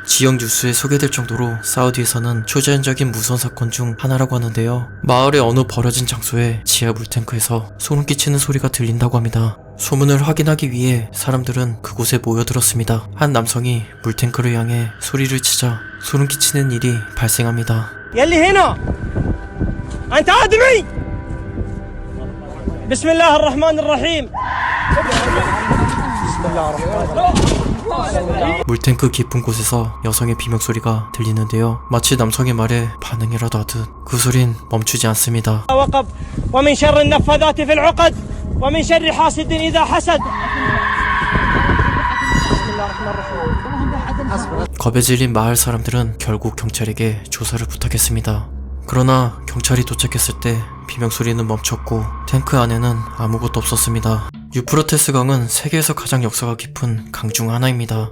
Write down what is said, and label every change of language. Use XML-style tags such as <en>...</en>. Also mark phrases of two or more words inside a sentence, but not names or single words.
<ko>지역 뉴스에 소개될 정도로 사우디에서는 초자연적인 무서운 사건 중 하나라고 하는데요. 마을의 어느 버려진 장소에 지하 물탱크에서 소름 끼치는 소리가 들린다고 합니다. 소문을 확인하기 위해 사람들은 그곳에 모여들었습니다. 한 남성이 물탱크를 향해 소리를 치자 소름 끼치는 일이 발생합니다.</ko> <ar>يلي هنا أنت آدمي. بسم الله الرحمن الرحيم.</ar> <ko>물탱크 깊은 곳에서 여성의 비명소리가 들리는데요. 마치 남성의 말에 반응이라도 하듯 그 소린 멈추지 않습니다.</ko> <ar>وقب ومن شر النفاذات في العقد ومن شر حاسد إذا حسد.</ar> <ko>겁에 질린 마을 사람들은 결국 경찰에게 조사를 부탁했습니다. 그러나 경찰이 도착했을 때 비명소리는 멈췄고 탱크 안에는 아무것도 없었습니다. 유프라테스 강은 세계에서 가장 역사가 깊은 강 중 하나입니다.</ko>